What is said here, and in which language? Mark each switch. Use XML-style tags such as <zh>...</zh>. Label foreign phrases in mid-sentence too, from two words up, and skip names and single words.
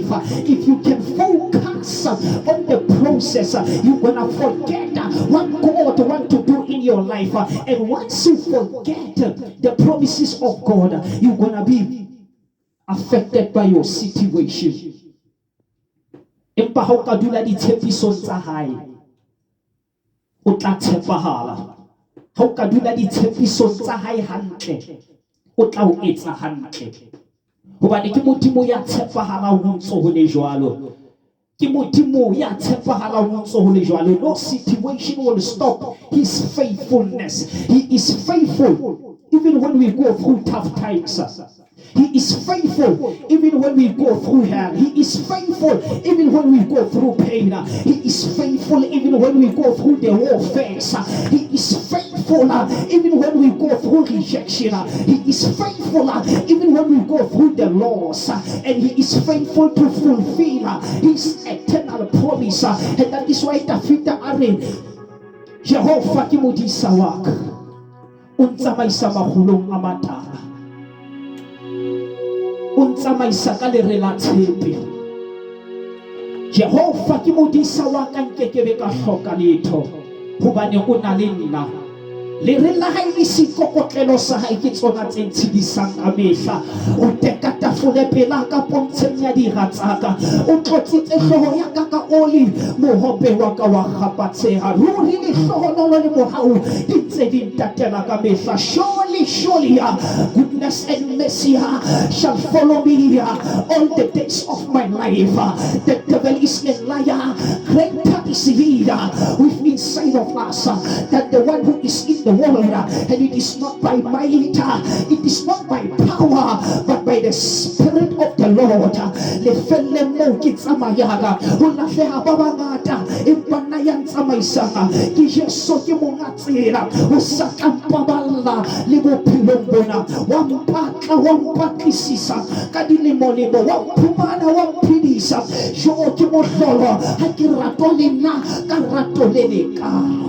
<en>If you can focus on the process, you're gonna forget what God wants to do in your life. And once you forget the promises of God, you're gonna be affected by your situation.</en> <st>Empa ha o ka dula ditshepisong tsa hae, o tla tshepahala. Ha o ka dula ditshepisong tsa hae hantle, o tla o etsa hantle. Hobane ke modimo ya tshepahalang ho ntso ho le jwalo. Ke modimo ya tshepahalang ho ntso ho le jwalo.</st> <en>No situation will stop his faithfulness. He is faithful even when we go through tough times. He is faithful even when we go through hell. He is faithful even when we go through pain. He is faithful even when we go through the warfare. He is faithful even when we go through rejection. He is faithful even when we go through the loss. And he is faithful to fulfill his eternal promise. And that is why</en> <st>David are Jehovah ke modisa wa ka, o ntsamaisa magulong a matala, o ntsamaisa ka lere la tshepe. Jehovah ke modisa wa ka, nkekebe ka hloka letho, hobane o na le nna. Lere la hae le sikokotlelo sa hae ke tsona tse ntshedisang ka mehla. O teka tafole pela ka pontsheng ya diratsaka, o tlotsitse hlooho ya ka ka oli, mohope wa ka wa kgapatseha. Ruri le hlohonolo le mohau di ntse di ntatela ka mehla.</st> <en>Surely goodness and mercy shall follow me all the days of my life. The devil is a liar. Greater is he with inside of us than the one who is in the world. And it is not by might, it is not by power, but by the Spirit of the Lord.</en> <st>Le felle mo ki tsamayaga o la fela ba bangata empa nna ya tsamaisanga ke Jesu ke monga tsela o sa kampaballa le bophelong bona wa mpatla wa mpatlisisa ka dilemo-lemo wa mphumana wa mphidisa jo ke mohlolo ha ke rato le nna ka rato le lekalo.</st>